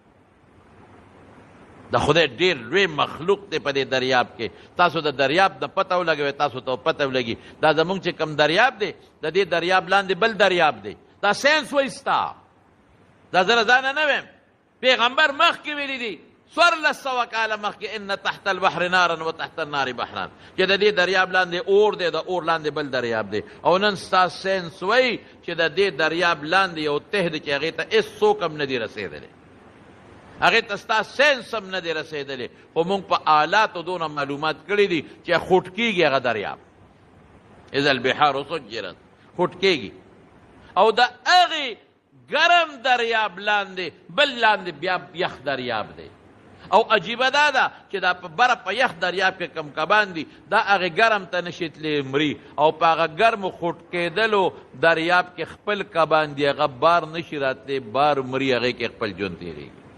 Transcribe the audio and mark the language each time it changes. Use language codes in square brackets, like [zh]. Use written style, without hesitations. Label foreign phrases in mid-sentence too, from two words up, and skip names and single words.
[ps] د خدای ډېر لوی مخلوق دی په دې دریاب کې. تاسو د دریاب د پته ولګوئ، تاسو ته پته ولګي دا زمونږ چې کوم دریاب دی، د دې دریاب لاندې بل دریاب دی. دا ساینس وایي ستا، دا زه له ځانه نه ویم، پیغمبر مخکې ویلي دي 1400 کاله مخکې، [ar] ان تحت البحر نارا و تحت النار بحران، [ps] چې د دې دریاب لاندې اور دی، د اور لاندې بل دریاب دی. او نن ستا ساینس وایي چې د دې دریاب لاندې یو ته دی چې هغې ته هېڅوک هم نه دي رسېدلی، هغې ته ستا ساینس هم نه دی رسېدلی. خو موږ په آلاتو دونه معلومات کړي دي چې خوټ کېږي هغه دریاب. [ar] اذا البحار سجرت، [ps] خوټ کېږي. او د هغې ګرم دریاب لاندې بل لاندې بیا یخ دریاب دی. او عجیبه دا ده چې دا په بره په یخ دریاب کې کم کبان دي، دا هغې ګرم ته نشي تللی مري. او په هغه ګرمو خوټ کېدلو دریاب کې خپل کبان دي، هغه بار نشي راتلی، بار مري، هغې کې خپل ژوند تېرېږي.